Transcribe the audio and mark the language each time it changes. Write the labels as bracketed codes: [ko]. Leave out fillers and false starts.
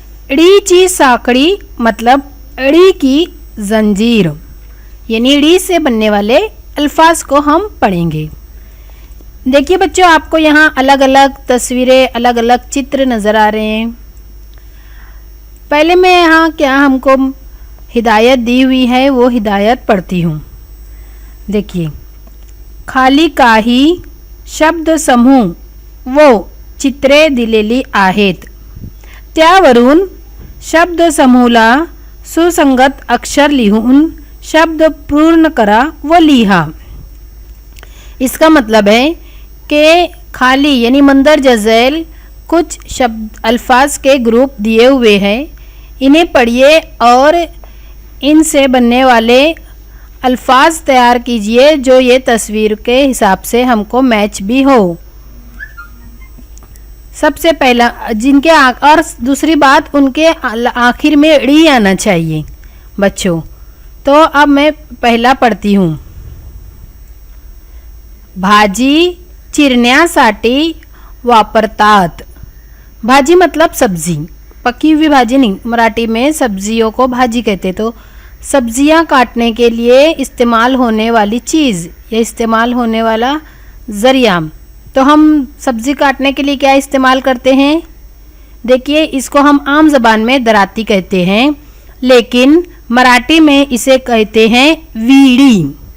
[hi] ड़ीची साखड़ी मतलब अड़ी की जंजीर, यानी ड़ी से बनने वाले अल्फाज को हम पढ़ेंगे। देखिए बच्चों, आपको यहाँ अलग अलग तस्वीरें, अलग अलग चित्र नज़र आ रहे हैं। पहले मैं यहाँ क्या हमको हिदायत दी हुई है वो हिदायत पढ़ती हूँ। [mr] देखिए, खाली काही शब्द समूह वो चित्रे दिलेली आहेत, त्यावरून शब्द समूहाला सुसंगत अक्षर लिहून शब्द पूर्ण करा व लिहा। [hi] इसका मतलब है कि खाली यानी मंदरजा झैल कुछ शब्द अल्फाज के ग्रुप दिए हुए हैं, इन्हें पढ़िए और इनसे बनने वाले अल्फाज तैयार कीजिए जो ये तस्वीर के हिसाब से हमको मैच भी हो। सबसे पहला जिनके और दूसरी बात, उनके आखिर में ड़ी आना चाहिए बच्चों। तो अब मैं पहला पढ़ती हूँ। [mr] भाजी चिरण्यासाठी वापरतात। [hi] भाजी मतलब सब्जी, पकी हुई भाजी नहीं, मराठी में सब्जियों को भाजी कहते। तो सब्जियां काटने के लिए इस्तेमाल होने वाली चीज़ या इस्तेमाल होने वाला ज़रिया। तो हम सब्ज़ी काटने के लिए क्या इस्तेमाल करते हैं? देखिए, इसको हम आम ज़बान में दराती कहते हैं, लेकिन मराठी में इसे कहते हैं वीड़ी।